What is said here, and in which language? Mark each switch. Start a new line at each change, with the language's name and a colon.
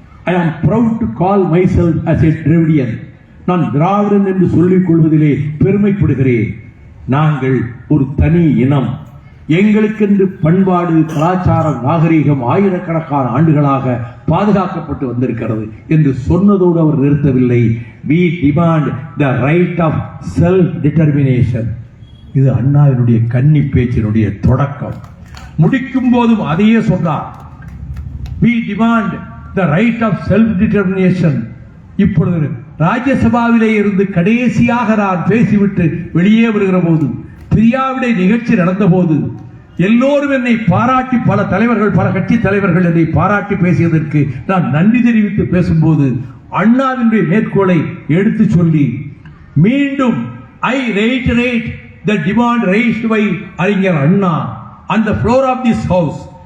English: I am proud to call myself as a Dravidian,
Tamil: நான் திராவிடன் என்று சொல்லிக் கொள்வதிலே பெருமைப்படுகிறேன். நாங்கள் ஒரு தனி இனம், எங்களுக்கென்று பண்பாடு, கலாச்சாரம், நாகரீகம் ஆயிரக்கணக்கான ஆண்டுகளாக பாதுகாக்கப்பட்டு வந்திருக்கிறது என்று சொன்னதோடு அவர் நிறுத்தவில்லை.
English: We demand the right of self-determination.
Tamil: இது அண்ணாவினுடைய கன்னி பேச்சினுடைய தொடக்கம். முடிக்கும் போதும் அதையே சொன்னார்.
English: We demand the right of self-determination.
Tamil: இப்பொழுது ராஜ்யசபாவிலே இருந்து கடைசியாக நான் பேசிவிட்டு வெளியே வருகிற போது பிரியாவிடை நிகழ்ச்சி நடந்தபோது எல்லோரும் என்னை பாராட்டி, பல தலைவர்கள், பல கட்சி தலைவர்கள் என்னை பாராட்டி பேசியதற்கு நான் நன்றி தெரிவித்து பேசும்போது அண்ணாவினுடைய மேற்கோளை எடுத்து சொல்லி மீண்டும்
English: I reiterate the demand raised by Arignar Anna on the floor of this house.